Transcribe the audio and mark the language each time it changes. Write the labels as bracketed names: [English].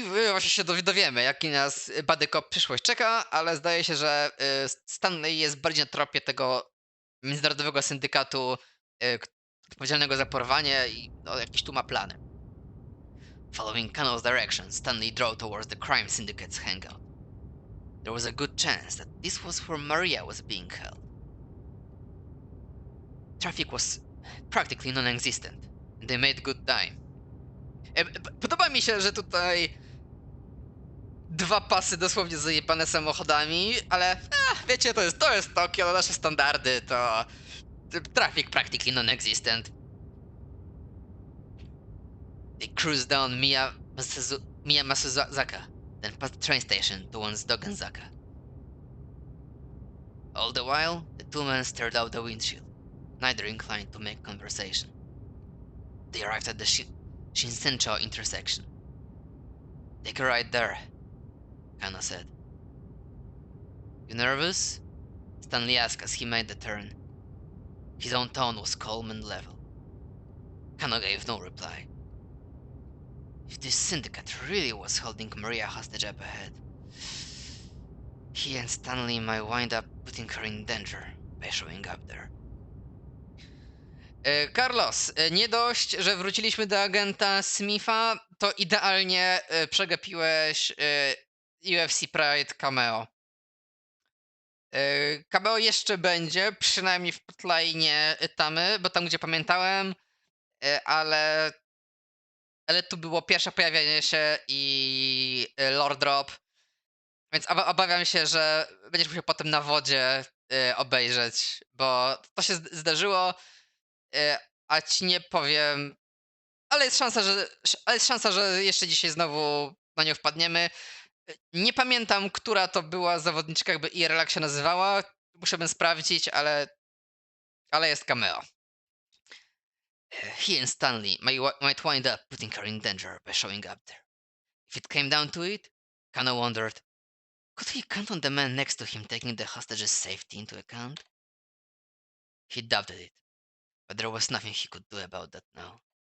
[Polish] właśnie się dowiemy, jaki nas Buddy Cop przyszłość czeka, ale zdaje się, że Stanley jest bardziej na tropie tego międzynarodowego syndykatu odpowiedzialnego za porwanie i no, jakieś tu ma plany. [English] Following Kano's directions, Stanley drove towards the crime syndicate's hangout. There was a good chance that this was where Maria was being held. Traffic was practically non-existent, and they made good time. [Polish] Podoba mi się, że tutaj dwa pasy dosłownie zajebane samochodami, ale wiecie, to jest Tokio, to nasze standardy, to [English] traffic practically non-existent. They cruised down Miya Masuzaka, then past the train station towards Dogenzaka. All the while, the two men stared out the windshield, neither inclined to make conversation. They arrived at the Shinsencho intersection. Take a ride there, Kano said. You nervous? Stanley asked as he made the turn. His own tone was calm and level. Kano gave no reply. If this syndicate really was holding Maria hostage up ahead, he and Stanley might wind up putting her in danger by showing up there. [Polish] Carlos, nie dość, że wróciliśmy do agenta Smitha, to idealnie przegapiłeś UFC Pride cameo. Cameo jeszcze będzie, przynajmniej w plotline Tamy, bo tam gdzie pamiętałem, ale tu było pierwsze pojawienie się i lore drop, więc obawiam się, że będziesz musiał potem na wodzie obejrzeć, bo to się zdarzyło, a ci nie powiem, ale jest szansa, że jeszcze dzisiaj znowu na nią wpadniemy. Nie pamiętam, która to była zawodniczka, jakby IRL jak się nazywała, musiałbym sprawdzić, ale jest cameo. [English] He and Stanley might wind up putting her in danger by showing up there. If it came down to it, Kano wondered, could he count on the man next to him taking the hostage's safety into account? He doubted it, but there was nothing he could do about that now.